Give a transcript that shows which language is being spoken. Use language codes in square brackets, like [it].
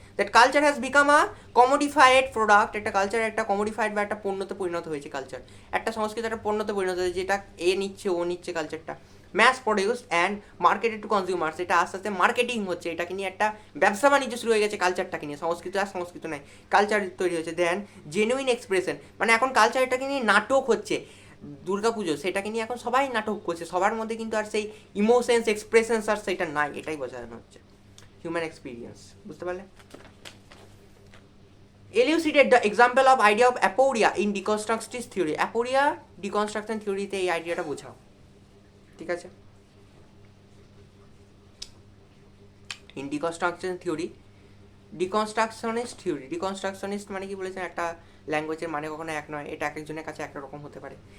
[en] that culture has become a commodified product, [bn] একটা culture একটা কমোডিফাইড বা একটা পণ্যতে পরিণত হয়েছে কালচার, একটা সংস্কৃতি একটা পণ্যতে পরিণত হয়েছে, যেটা এ নিচ্ছে ও নিচ্ছে কালচারটা, [en] mass produced and marketed to consumers, [bn] এটা আস্তে আস্তে মার্কেটিং হচ্ছে, এটাকে নিয়ে একটা ব্যবসা বাণিজ্য শুরু হয়ে গেছে কালচারটাকে নিয়ে, সংস্কৃতি আর সংস্কৃতি নয়, কালচার তৈরি হয়েছে। দেন জেনুইন এক্সপ্রেশন, মানে এখন কালচারটাকে নিয়ে নাটক হচ্ছে, দুর্গাপুজো সেটাকে নিয়ে এখন সবাই নাটক করছে, সবার মধ্যে কিন্তু আর সেই ইমোশনস এক্সপ্রেশনস আর সেটা নাই, এটাই বোঝানো হচ্ছে হিউম্যান এক্সপিরিয়েন্স। বুঝতে পারলে? [en] Elucidate the example of idea of aporia in deconstructionist theory. [bn] Aporia deconstruction থিওরিতে এই আইডিয়াটা বোঝাও, ঠিক আছে? ইন ডিকনস্ট্রাকশন থিওরি, ডিকনস্ট্রাকশনিস্ট মানে কি বলেছেন, একটা ল্যাঙ্গুয়েজের মানে কখনো এক নয়, এটা এক একজনের কাছে এক রকম হতে পারে।